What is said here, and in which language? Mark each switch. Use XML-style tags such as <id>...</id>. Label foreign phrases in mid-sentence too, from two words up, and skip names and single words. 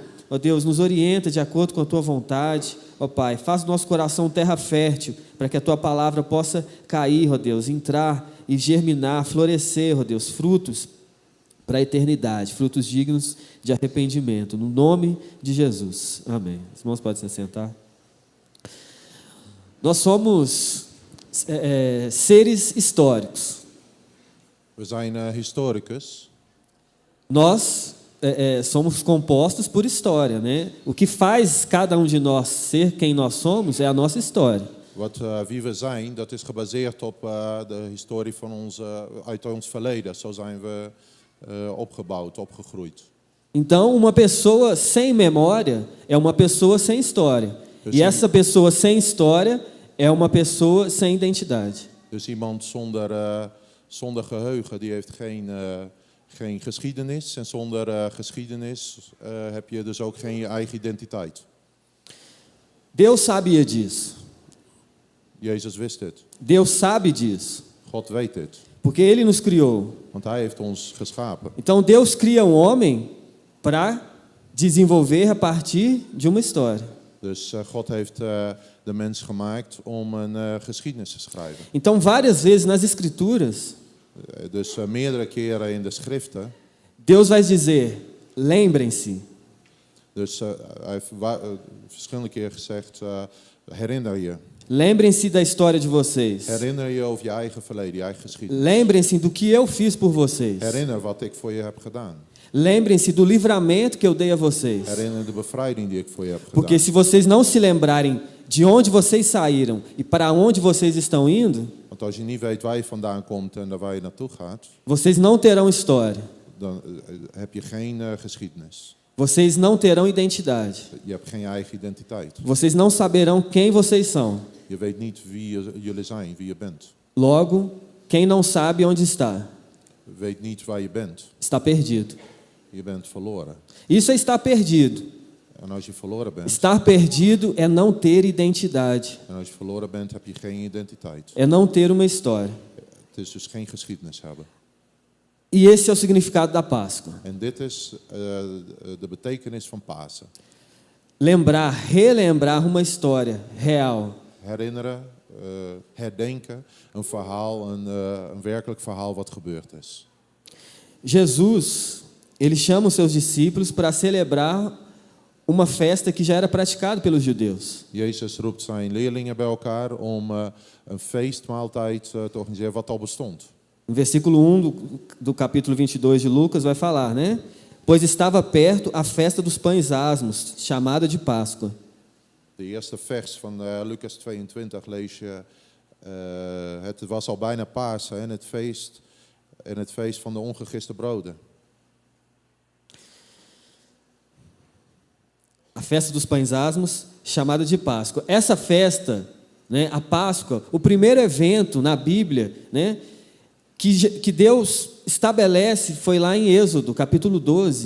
<pt>Ó Deus, nos orienta de acordo com a Tua vontade. Ó Pai, faz o nosso coração terra fértil, para que a Tua palavra possa cair, ó Deus, entrar e germinar, florescer, ó Deus, frutos para a eternidade, frutos dignos de arrependimento, no nome de Jesus. Amém. Os irmãos podem se assentar. Nós somos seres históricos.</pt> <nl>We zijn historicus.</nl> <pt>Nós somos compostos por história, né? O que faz cada um de nós ser quem nós somos é a nossa história.</pt> <nl>Wie we zijn, dat is gebaseerd op de historie van uit ons verleden. Zo zijn we opgebouwd, opgegroeid.</nl> <pt>Então, uma pessoa sem memória é uma pessoa sem história. E essa pessoa sem história é uma pessoa sem identidade.</pt> <nl>Dus iemand zonder geheugen, die heeft geen geschiedenis. En zonder geschiedenis heb je dus ook geen je eigen identiteit.</nl> <pt>Deus sabia disso.</pt> <nl>Jezus wist dit.</nl> <pt>Deus sabe disso.</pt> <nl>God weet dit.</nl> <pt>Porque Ele nos criou.</pt> <nl>Want hij heeft ons geschapen.</nl> <pt>Então Deus cria um homem para desenvolver a partir de uma história.</pt> <nl>Dus God heeft de mens gemaakt om een geschiedenis te schrijven.</nl> <pt>Então várias vezes nas Escrituras,</pt> <nl>Dus meerdere keren in de schriften.</nl> <pt>Deus vai dizer, lembrem-se.</pt> <nl>Dus hij heeft verschillende keren gezegd, herinner je.</nl> <pt>Lembrem-se da história de vocês.</pt> <nl>Herinner je over je eigen verleden, je eigen geschiedenis.</nl> <pt>Lembrem-se do que eu fiz por vocês.</pt> <nl>Herinner wat ik voor je heb gedaan.</nl> <pt>Lembrem-se do livramento que eu dei a vocês.</pt> <nl>Herinner de bevrijding die ik voor je heb gedaan.</nl> <pt>Porque se vocês não se lembrarem de onde vocês saíram e para onde vocês estão indo,</pt> <nl>Want als je niet weet waar je vandaan komt en waar je naartoe gaat,</nl> <pt>vocês não terão história.</pt> <nl>dan heb je geen geschiedenis.</nl> <pt>Vocês não terão identidade.</pt> <nl>Je hebt geen eigen identiteit.</nl> <pt>Vocês não saberão quem vocês são.</pt> <nl>Je weet niet wie jullie zijn, wie je bent.</nl> <pt>Logo, quem não sabe onde está,</pt> <nl>Weet niet waar je bent.</nl> <pt>está perdido.</pt> <nl>Je bent verloren.</nl> <pt>Isso é estar perdido.</pt> <nl>En als je verloren bent,</nl> <pt>Estar perdido é não ter identidade.</pt> <nl>en als je verloren bent, heb je geen identiteit.</nl> <pt>É não ter uma história.</pt> <nl>Het is dus geen geschiedenis hebben.</nl> <pt>E esse é o significado da Páscoa.</pt> <nl>En dit is de betekenis van Pasen.</nl> <pt>Lembrar, relembrar uma história real.</pt> <nl>Herinneren, herdenken, een verhaal, een werkelijk verhaal wat gebeurd is.</nl> <pt>Jesus, ele chama os seus discípulos para celebrar uma festa que já era praticada pelos judeus.</pt> <nl>Jezus roept zijn leerlingen bij elkaar om een feestmaaltijd te organiseren wat al bestond.</nl> <pt>No versículo 1 do capítulo 22 de Lucas vai falar, né? Pois estava perto a festa dos pães asmos, chamada de Páscoa.</pt> <nl>De eerste vers van Lucas 22 lees je, het was al bijna Pasen en het feest van de ongegiste broden.</nl> <pt>A festa dos pães asmos, chamada de Páscoa. Essa festa, né, a Páscoa, o primeiro evento na Bíblia, né, que Deus estabelece foi lá em Êxodo, capítulo 12.</pt>